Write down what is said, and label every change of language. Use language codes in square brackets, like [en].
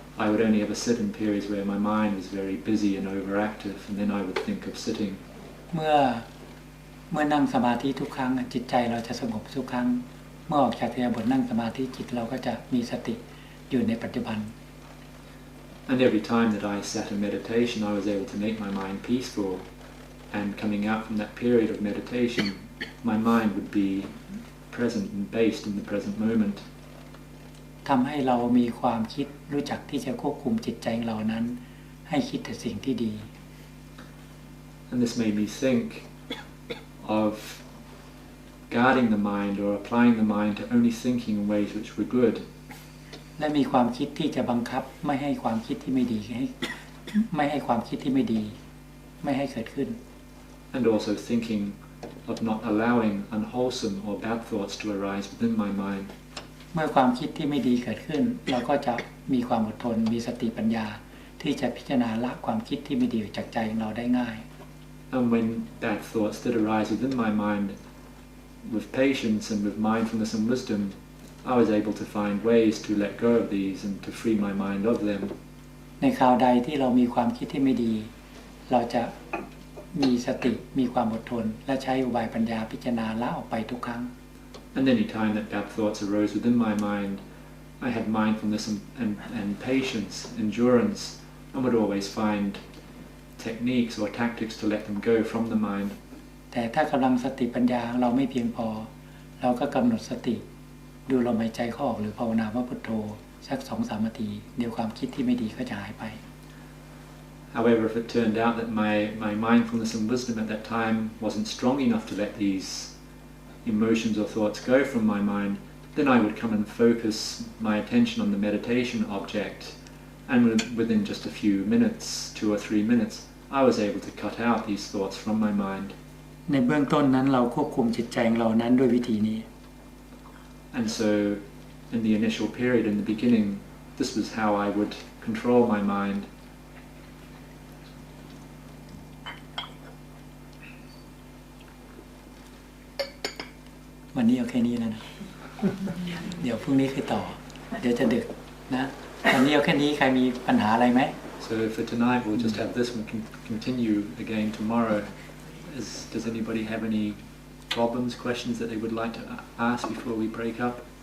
[en] I would only ever sit in periods where my mind was very busy and overactive, and then I would think of sitting. [th] เมื่อนั่งสมาธิทุกครั้งจิตใจเราจะสงบทุกครั้งเมื่อออกจากอิริยาบถนั่งสมาธิจิตเราก็จะมีสติอยู่ในปัจจุบัน [en] And every time that I sat in meditation, I was able to make my mind peaceful. And coming out from that period of meditation, my mind would be present and based in the present moment. [th] ทำให้เรามีความคิดรู้จักที่จะควบคุมจิตใจของเรานั้นให้คิดแต่สิ่งที่ดี [en] And this made me think of guarding the mind or applying the mind to only thinking in ways which were good. [th] และมีความคิดที่จะบังคับไม่ให้ความคิดที่ไม่ดีไม่ให้ความคิดที่ไม่ดีไม่ให้เกิดขึ้น [en] And also thinking of not allowing unwholesome or bad thoughts to arise within my mind. [th] เมื่อความคิดที่ไม่ดีเกิดขึ้นเราก็จะมีความอดทนมีสติปัญญาที่จะพิจารณาละความคิดที่ไม่ดีออกจากใจของเราได้ง่าย [en] And when bad thoughts that arise within my mind, with patience and with mindfulness and wisdom, I was able to find ways to let go of these and to free my mind of them. [th] ในคราวใดที่เรามีความคิดที่ไม่ดีเราจะมีสติมีความอดทนและใช้อุบายปัญญาพิจารณาละออกไปทุกครั้ง [en] And any time that bad thoughts arose within my mind, I had mindfulness and patience, endurance, and would always find techniques or tactics to let them go from the mind. [th] แต่ถ้ากำลังสติปัญญาเราไม่เพียงพอเราก็กำหนดสติดูลมหายใจเข้าออกหรือภาวนาว่าพุทโธสัก 2-3 นาทีเดี๋ยวความคิดที่ไม่ดีก็จะหายไป [en] However, if it turned out that my mindfulness and wisdom at that time wasn't strong enough to let these emotions or thoughts go from my mind, then I would come and focus my attention on the meditation object, and within just a few minutes, 2 or 3 minutes, I was able to cut out these thoughts from my mind. [th] ในเบื้องต้นนั้นเราควบคุมจิตใจของเรานั้นด้วยวิธีนี้ [en] And so, in the initial period, in the beginning, this was how I would control my mind. [th] วันนี้เอาแค่นี้แล้วนะ เดี๋ยวพรุ่งนี้คือต่อเดี๋ยวจะดึกนะวันนี้เอาแค่นี้ใครมีปัญหาอะไรไหม [en] So for tonight we'll just have this and continue again tomorrow. Does anybody have any problems, questions that they would like to ask before we break up?